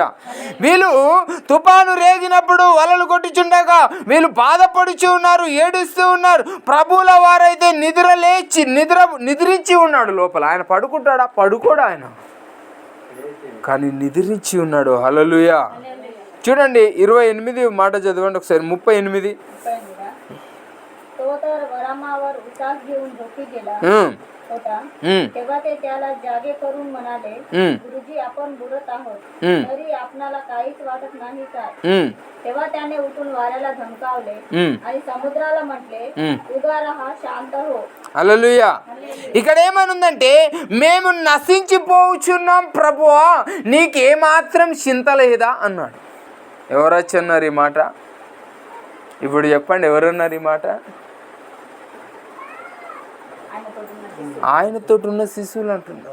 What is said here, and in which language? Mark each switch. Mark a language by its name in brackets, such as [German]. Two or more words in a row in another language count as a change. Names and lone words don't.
[Telugu] వీళ్ళు తుఫాను రేగినప్పుడు వలలు కొట్టుచుండగా వీళ్ళు బాధపడుచు ఉన్నారు, ఏడుస్తూ ఉన్నారు. ప్రభువుల వారైతే నిద్రించి ఉన్నాడు లోపల. ఆయన పడుకుంటాడా? పడుకోడా ఆయన, కానీ నిద్రించి ఉన్నాడు. హల్లెలూయా. చూడండి 28 మాట చదవండి ఒకసారి. 38. [Marathi] तेव्हा ते त्याला जागे करून म्हणाले, गुरुजी आपण बुडत आहोत, तरी आपणाला काहीच वाटत नाही काय? तेव्हा त्याने उठून वाऱ्याला धमकावले आणि समुद्राला म्हटले, उगा रहा, शांत हो. [Telugu] హల్లెలూయా. ఇక్కడ ఏమనుందంటే, మేము నశించిపోచున్నాం ప్రభువా, నీకేమాత్రం చింత లేదా అన్నాడు. ఎవరొచ్చన్నారు ఈ మాట? ఇప్పుడు చెప్పండి, ఎవరున్నారు ఈ మాట? ఆయనతో ఉన్న శిశువులు అంటున్నారు.